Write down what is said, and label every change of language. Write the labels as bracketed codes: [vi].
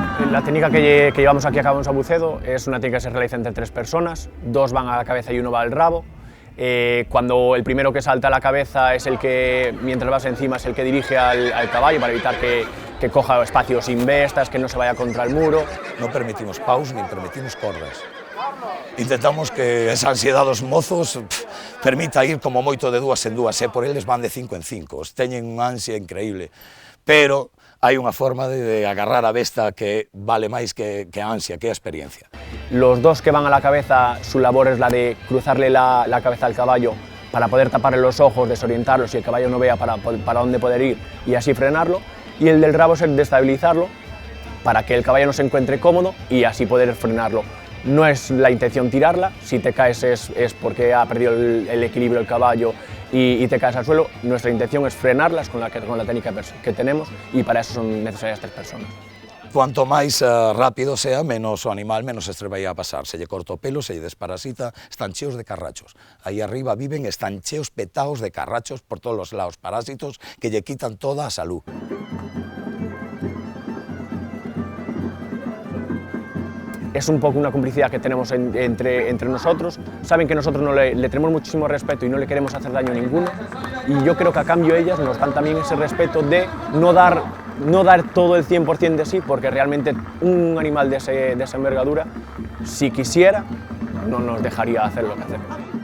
[es] La técnica que llevamos aquí a cabo en Sabucedo es una técnica que se realiza entre 3 personas, 2 van a la cabeza y 1 va al rabo. Cuando el primero que salta a la cabeza es el que, mientras vas encima, es el que dirige al caballo para evitar que coja espacios sin bestas, que no se vaya contra el muro. [gl] No permitimos paus ni permitimos cordas. Intentamos que esa ansiedad dos mozos permita ir como moito de 2 en 2, por eles van de 5 en 5, teñen unha ansia increíble, pero hai unha forma de agarrar a besta que vale máis que a ansia, que a experiencia. [es] Los 2 que van a la cabeza, su labor es la de cruzarle la cabeza al caballo para poder taparle los ojos, desorientarlo, si el caballo no vea para dónde poder ir y así frenarlo, y el del rabo es el de estabilizarlo para que el caballo no se encuentre cómodo y así poder frenarlo. No es la intención tirarla, si te caes es porque ha perdido el equilibrio el caballo y te caes al suelo. Nuestra intención es frenarlas con la técnica que tenemos y para eso son necesarias 3 personas. [gl] Cuanto máis rápido sea, menos o animal, menos estrés vai a pasar. Se lle corta o pelo, se lle desparasita, están cheos de carrachos. Aí arriba viven, están cheos petaos de carrachos por todos os lados, parásitos que lle quitan toda a salud. [es] Es un poco una complicidad que tenemos entre nosotros, saben que nosotros le tenemos muchísimo respeto y no le queremos hacer daño a ninguno, y yo creo que a cambio ellas nos dan también ese respeto de no dar todo el 100% de sí, porque realmente un animal de esa envergadura, si quisiera, no nos dejaría hacer lo que hacemos.